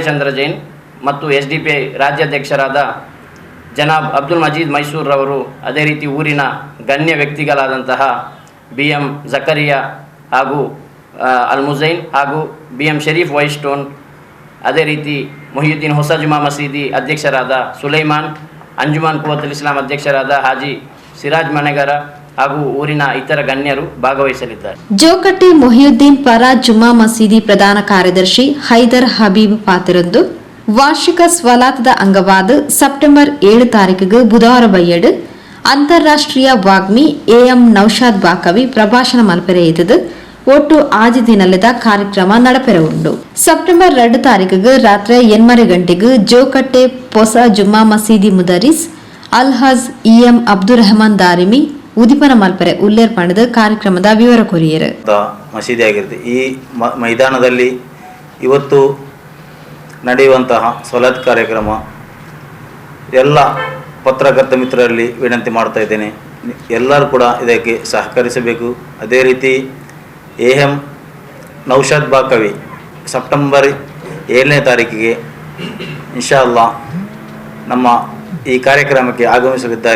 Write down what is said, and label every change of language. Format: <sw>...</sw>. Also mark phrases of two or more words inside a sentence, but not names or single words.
<kn>ಚಂದ್ರ ಜೈನ್ ಮತ್ತು SDPI ರಾಜ್ಯಾಧ್ಯಕ್ಷರಾದ ಜನಾಬ್ ಅಬ್ದುಲ್ ಮಜೀದ್ ಮೈಸೂರ್ ರವರು, ಅದೇ ರೀತಿ ಊರಿನ ಗಣ್ಯ ವ್ಯಕ್ತಿಗಳಾದಂತಹ BM ಜಕರಿಯಾ ಹಾಗೂ ಅಲ್ ಮುಜೈನ್ ಹಾಗೂ BM ಶರೀಫ್ ವೈಸ್ಟೋನ್, ಅದೇ ರೀತಿ ಮೊಹಿಯುದ್ದೀನ್ ಹೊಸ ಜುಮಾ ಮಸೀದಿ ಅಧ್ಯಕ್ಷರಾದ ಸುಲೈಮಾನ್, ಅಂಜುಮನ್ ಕುವತುಲ್ ಇಸ್ಲಾಂ ಅಧ್ಯಕ್ಷರಾದ ಹಾಜಿ ಸಿರಾಜ್ ಮನೆಗರ ಹಾಗೂ ಊರಿನ ಇತರ ಗಣ್ಯರು ಭಾಗವಹಿಸಲಿದ್ದಾರೆ.</kn> <tcy>ಜೋಕಟ್ಟೆ ಮೊಹಿಯುದ್ದೀನ್ ಪರ ಜುಮಾ ಮಸೀದಿ ಪ್ರಧಾನ ಕಾರ್ಯದರ್ಶಿ ಹೈದರ್ ಹಬೀಬ್ ಪಾತಿರಂದು ವಾರ್ಷಿಕ ಸ್ವಲಾತ್ದ ಅಂಗವಾದ ಸೆಪ್ಟೆಂಬರ್ 7 ತಾರೀಖಿಗೆ ಬುಧವಾರ ಬಯ್ಯಡು ಅಂತಾರಾಷ್ಟ್ರೀಯ ವಾಗ್ಮಿ AM ನೌಶಾದ್ ಬಾಕವಿ ಪ್ರಭಾಷಣ ಮಲ್ಪೆರೆಯಿತದು ಒಟ್ಟು 6 ದಿನದ ಕಾರ್ಯಕ್ರಮ ನಡಪೆರ ಉಂಡು. ಸೆಪ್ಟೆಂಬರ್ 2 ತಾರೀಖಿಗೆ ರಾತ್ರಿ 8 ಗಂಟೆಗೆ ಜೋಕಟ್ಟೆ ಹೊಸ ಜುಮ್ಮಾ ಮಸೀದಿ ಮುದರಿಸ್ ಅಲ್ಹಾಜ್ EM ಅಬ್ದುಲ್ ರಹಮಾನ್ ದಾರಿಮಿ ಉದಿಪನ ಮಲ್ಪರೆ ಉಲ್ಲೇರ್ ಪಣದ ಕಾರ್ಯಕ್ರಮದ ವಿವರ ಕೊರಿಯರು.</tcy> <kn>ಮಸೀದಿ ಆಗಿರುತ್ತೆ. ಈ ಮೈದಾನದಲ್ಲಿ ಇವತ್ತು ನಡೆಯುವಂತಹ ಸ್ವಲಾತ್ ಕಾರ್ಯಕ್ರಮ ಎಲ್ಲ ಪತ್ರಕರ್ತ ಮಿತ್ರರಲ್ಲಿ ವಿನಂತಿ ಮಾಡ್ತಾ ಇದ್ದೇನೆ, ಎಲ್ಲರೂ ಕೂಡ ಇದಕ್ಕೆ ಸಹಕರಿಸಬೇಕು. ಅದೇ ರೀತಿ AM ನೌಶಾದ್ ಬಾಕವಿ ಸೆಪ್ಟೆಂಬರ್ 7ನೇ ತಾರೀಕಿಗೆ</kn> <ar>إن شاء الله</ar> <kn>ನಮ್ಮ ಈ ಕಾರ್ಯಕ್ರಮಕ್ಕೆ ಆಗಮಿಸಲಿದ್ದಾರೆ.</kn>